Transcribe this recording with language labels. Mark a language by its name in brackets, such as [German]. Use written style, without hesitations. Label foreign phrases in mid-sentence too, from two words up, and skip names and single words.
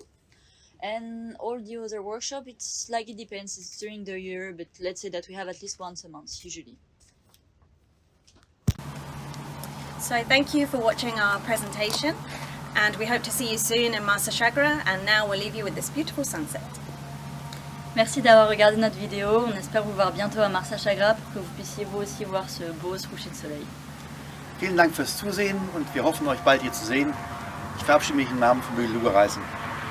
[English] And all the other workshop, it's it depends. It's during the year, but let's say that we have at least once a month usually. So thank you for watching our presentation, and we hope to see you soon in Masa Chagra. And now we'll leave you with this beautiful sunset. [French] Merci d'avoir regardé notre vidéo. On espère vous voir bientôt à Marsa Chagra pour que vous puissiez vous aussi voir ce beau coucher de soleil. [German] Vielen Dank fürs Zusehen und wir hoffen, euch bald hier zu sehen. Ich verabschiede mich im Namen von Beluga Reisen.